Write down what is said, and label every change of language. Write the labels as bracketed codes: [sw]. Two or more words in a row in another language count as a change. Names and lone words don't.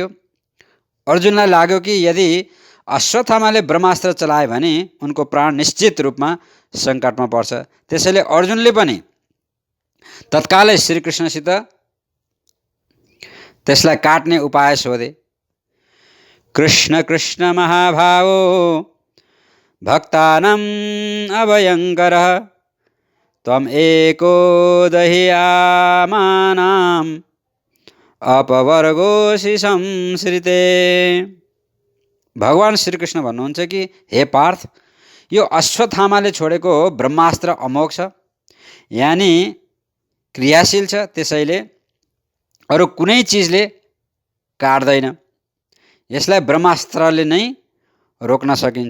[ne] अर्जुनलाई लाग्यो कि यदि अश्वत्थामाले ब्रह्मास्त्र चलाए भने उनको प्राण निश्चित रूपमा सङ्कटमा पर्छ। त्यसैले अर्जुनले पनि तत्कालै श्रीकृष्णसित त्यसलाई काट्ने उपाय सोधे। [sa] कृष्ण कृष्ण महाभावो भक्तानां अभयङ्करः त्वम् एको दह्यामानां अपवर्गोऽसि संश्रिते। [ne] भगवान श्रीकृष्ण भन्नुहुन्छ कि हे पार्थ, यो अश्वत्थामाले छोडेको ब्रह्मास्त्र अमोघ छ, यानि क्रियाशील छ, त्यसैले अरू कुनै चिजले काट्दैन। यसलाई ब्रह्मास्त्रले नै रोक्न सकिन्छ।